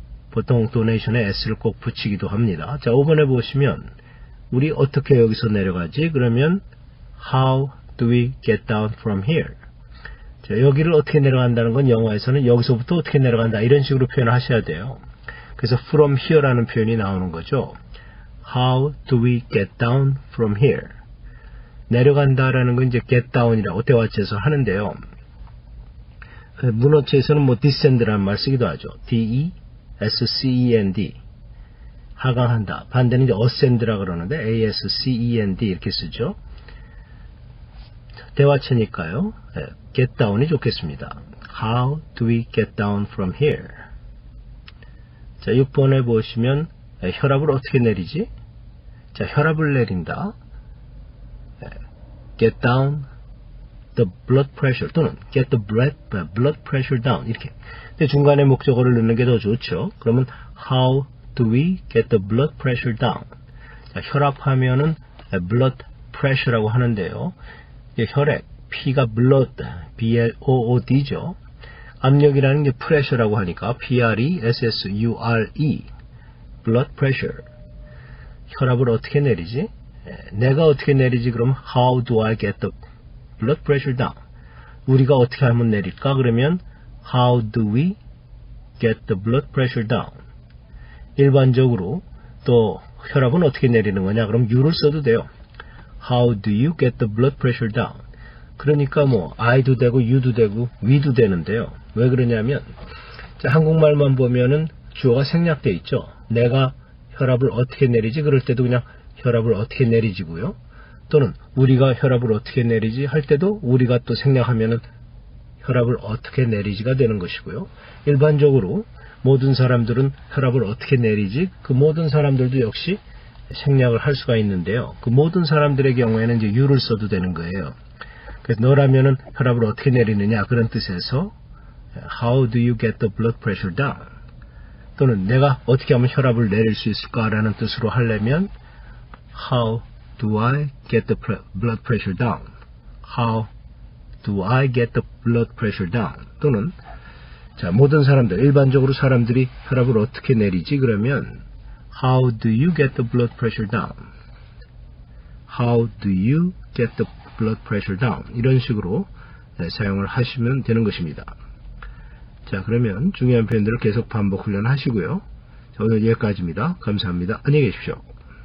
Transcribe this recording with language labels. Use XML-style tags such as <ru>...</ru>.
<ko>보통 donation에 s를 꼭 붙이기도 합니다. 자, 5번에 보시면 우리 어떻게 여기서 내려가지? 그러면</ko> <en>how do we get down from here?</en> <ko>자, 여기를 어떻게 내려간다는 건 영어에서는 여기서부터 어떻게 내려간다 이런 식으로 표현을 하셔야 돼요. 그래서 from here라는 표현이 나오는 거죠.</ko> <en>How do we get down from here?</en> <ko>내려간다라는 건 이제 get down이라고 대화체에서 하는데요. 문어체에서는 뭐 descend라는 말 쓰기도 하죠. D-E-S-C-E-N-D 하강한다. 반대는 이제 ascend라고 그러는데 A-S-C-E-N-D 이렇게 쓰죠. 대화체니까요. get down이 좋겠습니다.</ko> <en>How do we get down from here?</en> <ko>자, 6번에 보시면 혈압을 어떻게 내리지? 자, 혈압을 내린다.</ko> <en>get down the blood pressure</en> <ko>또는</ko> <en>get the blood pressure down 이렇게.</en> <ko>근데 중간에 목적어를 넣는 게 더 좋죠. 그러면</ko> <en>how do we get the blood pressure down?</en> <ko>자, 혈압하면은 blood pressure라고 하는데요. 혈액, P가 blood, B-L-O-O-D죠. 압력이라는 게 pressure라고 하니까 P-R-E-S-S-U-R-E blood pressure. 혈압을 어떻게 내리지? 내가 어떻게 내리지? 그럼</ko> <en>how do I get the blood pressure down?</en> <ko>우리가 어떻게 하면 내릴까?</ko> <en>그러면 how do we get the blood pressure down?</en> <ko>일반적으로 또 혈압은 어떻게 내리는 거냐? 그럼 you를 써도 돼요.</ko> <en>How do you get the blood pressure down?</en> <ko>그러니까 뭐 I도 되고 You도 되고 We도 되는데요. 왜 그러냐면 자, 한국말만 보면은 주어가 생략돼 있죠. 내가 혈압을 어떻게 내리지? 그럴 때도 그냥 혈압을 어떻게 내리지고요. 또는 우리가 혈압을 어떻게 내리지? 할 때도 우리가 또 생략하면은 혈압을 어떻게 내리지가 되는 것이고요. 일반적으로 모든 사람들은 혈압을 어떻게 내리지? 그 모든 사람들도 역시 생략을 할 수가 있는데요. 그 모든 사람들의 경우에는 이제 you를 써도 되는 거예요. 그래서 너라면은 혈압을 어떻게 내리느냐 그런 뜻에서</ko> <en>How do you get the blood pressure down?</en> <ko>또는 내가 어떻게 하면 혈압을 내릴 수 있을까라는 뜻으로 하려면</ko> <en>How do I get the blood pressure down? How do I get the blood pressure down?</en> <ko>또는 자, 모든 사람들, 일반적으로 사람들이 혈압을 어떻게 내리지? 그러면</ko> <en>How do you get the blood pressure down? How do you get the blood pressure down</en> <ko>이런 식으로 사용을 하시면 되는 것입니다. 자, 그러면 중요한 표현들을 계속 반복 훈련하시고요. 자, 오늘 여기까지입니다. 감사합니다. 안녕히 계십시오.</ko>